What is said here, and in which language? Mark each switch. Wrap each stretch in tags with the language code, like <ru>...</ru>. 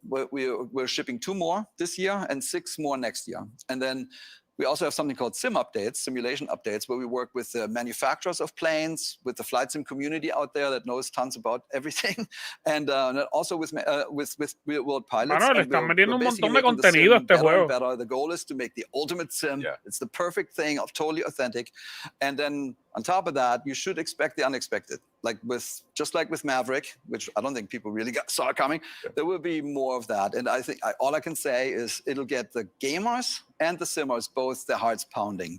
<en>We're shipping 2 more this year and 6 more next year. And then we also have something called sim updates, simulation updates, where we work with the manufacturers of planes, with the flight sim community out there that knows tons about everything, and also with real-world pilots.</en> <es>Mano, le están metiendo un montón de contenido a este juego.</es> <en>Better. The goal is to make the ultimate sim. Yeah. It's the perfect thing, totally authentic. And then on top of that, you should expect the unexpected. Just like with Maverick, which I don't think people really saw coming, there will be more of that. And I think all I can say is it'll get the gamers and the simmers both their hearts pounding.</en>